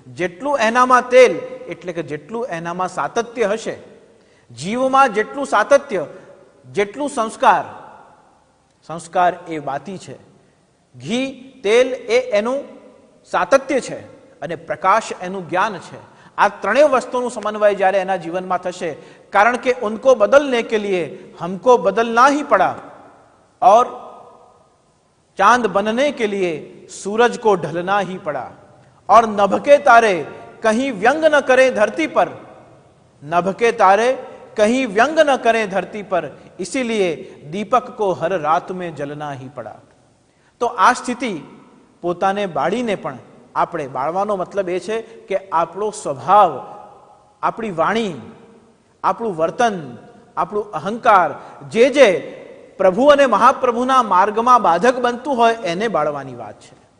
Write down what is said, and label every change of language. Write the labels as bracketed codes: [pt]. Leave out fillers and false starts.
[gu] જેટલું એનામાં તેલ એટલે કે જેટલું એનામાં સાતત્ય હશે, જીવમાં જેટલું સાતત્ય, જેટલું સંસ્કાર, સંસ્કાર એ વાતી છે, ઘી તેલ એ એનું સાતત્ય છે અને પ્રકાશ એનું જ્ઞાન છે. આ ત્રણેય વસ્તુનું સમન્વય જ્યારે એના જીવનમાં થશે, કારણ કે [hi] ઉनको બદલને કે लिए हमको बदलना ही पड़ा और चांद बनने के लिए सूरज को ढलना ही पड़ा और नभ के तारे कहीं व्यंग न करें धरती पर, नभ के तारे कहीं व्यंग न करें धरती पर, इसीलिए दीपक को हर रात में जलना ही पड़ा. [gu] તો આ સ્થિતિ પોતાને બાળીને પણ, આપણે બાળવાનો મતલબ એ છે કે આપણો સ્વભાવ, આપણી વાણી, આપણું વર્તન, આપણું અહંકાર, જે જે પ્રભુ અને મહાપ્રભુના માર્ગમાં બાધક બનતું હોય એને બાળવાની વાત છે.